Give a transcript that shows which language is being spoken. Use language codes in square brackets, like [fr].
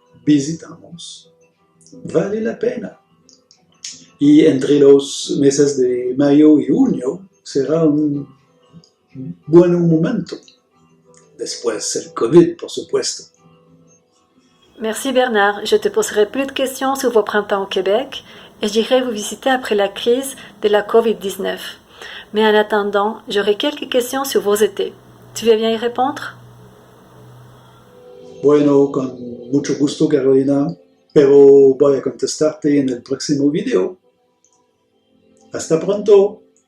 [es] Visitamos. Vale la pena. Y entre los meses de mayo y junio será un buen momento. Después el COVID, por supuesto. [fr] Merci Bernard. Je te poserai plus de questions sur vos printemps au Québec et j'irai vous visiter après la crise de la COVID-19. Mais en attendant, j'aurai quelques questions sur vos étés. Tu veux bien y répondre? [es] Bueno, con mucho gusto, Carolina, pero voy a contestarte en el próximo video. Hasta pronto.